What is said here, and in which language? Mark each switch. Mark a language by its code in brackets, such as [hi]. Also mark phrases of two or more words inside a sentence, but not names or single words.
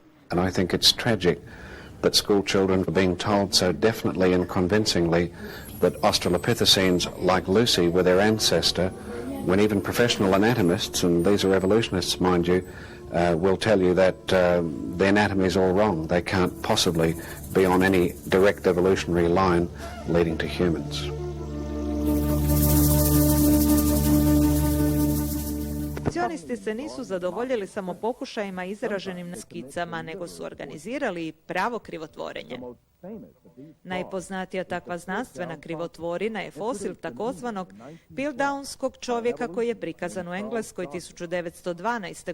[en] And I think it's tragic that school children are being told so definitely and convincingly that Australopithecines like Lucy were their ancestor, when even professional anatomists, and these are evolutionists mind you, will tell you that the anatomy is all wrong. They can't possibly be on any direct evolutionary line leading to humans. [hr] Evolucionisti se nisu zadovoljili samo pokušajima izraženim na skicama, nego su organizirali pravo krivotvorenje. Najpoznatija takva znanstvena krivotvorina je fosil takozvanog Piltdownskog čovjeka koji je prikazan u Engleskoj 1912.